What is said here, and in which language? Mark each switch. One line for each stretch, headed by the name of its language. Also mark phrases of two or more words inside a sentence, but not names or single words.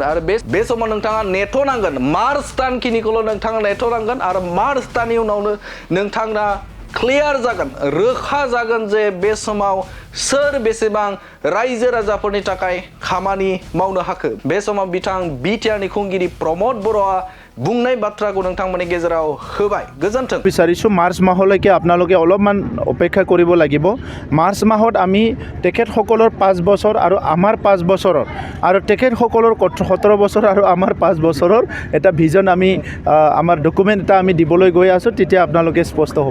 Bodo: आरो बे समाव नोंथाङा नेथ'नांगोन, मार्च दानखिनिखौल' नोंथाङा नेथ'नांगोन आरो मार्च दाननि उनावनो नोंथाङा क्लियार जागोन, रोखा जागोन जे बे समाव सोर बेसेबां रायजो राजाफोरनि थाखाय खामानि मावनो हाखो। बे समाव बिथां बिटिआरनि खुंगिरि प्रमद बर'आ बुंनाय बाथ्राखौ नोंथांमोननि गेजेराव होबाय। गोजोन्थों।
Assamese: বিচাৰিছোঁ মাৰ্চ মাহলৈকে আপোনালোকে অলপমান অপেক্ষা কৰিব লাগিব। মাৰ্চ মাহত আমি তেখেতসকলৰ 5 বছৰ আৰু আমাৰ 5 বছৰৰ আৰু তেখেতসকলৰ 17 বছৰ আৰু আমাৰ 5 বছৰৰ এটা ভিজন আমি আমাৰ ডকুমেণ্ট এটা আমি দিবলৈ গৈ আছোঁ, তেতিয়া আপোনালোকে স্পষ্ট হ'ব।